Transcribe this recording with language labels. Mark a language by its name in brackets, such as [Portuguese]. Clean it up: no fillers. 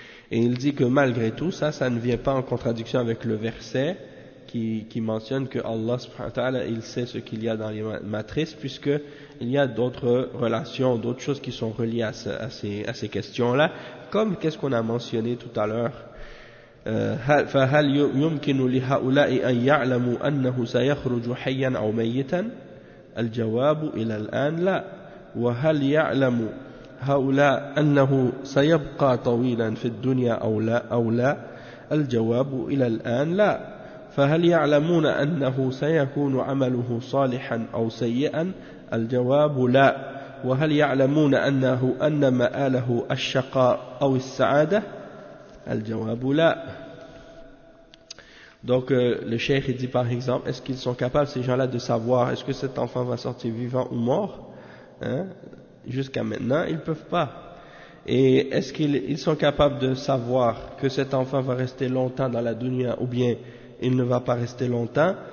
[French] Et il dit que malgré tout, ça ne vient pas en contradiction avec le verset qui mentionne que Allah subhanahu wa ta'ala, il sait ce qu'il y a dans les matrices, puisque il y a d'autres relations, d'autres choses qui sont reliées à ces questions-là. Comme qu'est-ce qu'on a mentionné tout à l'heure? [Arabic] فَهَلْ يُمْكِنُ لِهَؤُلَاءِ أَنْ يَعْلَمُوا أَنَّهُ سَيَخْرُجُ حَيًّا أَوْ مَيِّتًا الْجَوَابُ إِلَى الْآنِ لَا وَهَلْ يَعْلَمُ هؤلاء أنه سيبقى طويلا في الدنيا أو لا الجواب إلى الآن لا فهل يعلمون أنه سيكون عمله صالحا أو سيئا الجواب لا وهل يعلمون أنه أن مآله الشقاء أو السعادة الجواب لا. [French] Donc le cheikh dit par exemple, est-ce qu'ils sont capables ces gens-là de savoir est-ce que cet enfant va sortir vivant ou mort, hein? Jusqu'à maintenant, ils ne peuvent pas. Et est-ce qu'ils sont capables de savoir que cet enfant va rester longtemps dans la dunya ou bien il ne va pas rester longtemps?